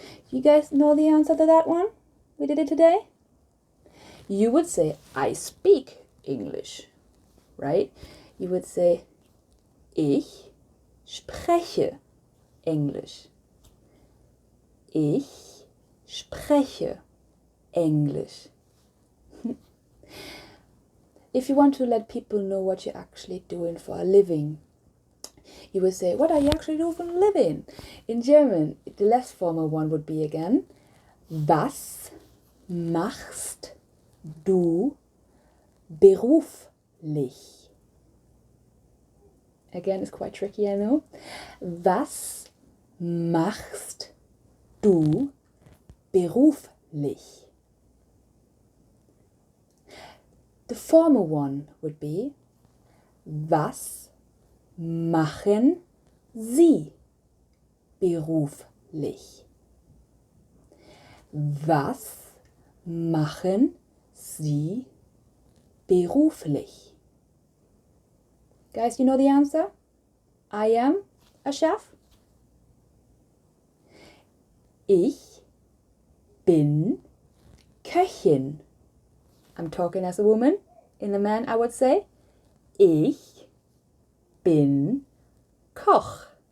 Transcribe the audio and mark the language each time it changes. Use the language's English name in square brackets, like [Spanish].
[English] You guys know the answer to that one? We did it today. You would say, I speak English, right? You would say, [German] ich spreche Englisch. Ich spreche Englisch. [English] If you want to let people know what you're actually doing for a living, you would say, what are you actually doing for a living? In German, the less formal one would be again, [German] was machst du beruflich? [English] Again, it's quite tricky, I know. [German] Was machst du beruflich? [English] The formal one would be, [German] was machen Sie beruflich? Was machen Sie beruflich? [English] Guys, you know the answer? I am a chef. [German] Ich bin Köchin. [English] I'm talking as a woman. In a man, I would say, [German] ich bin Koch.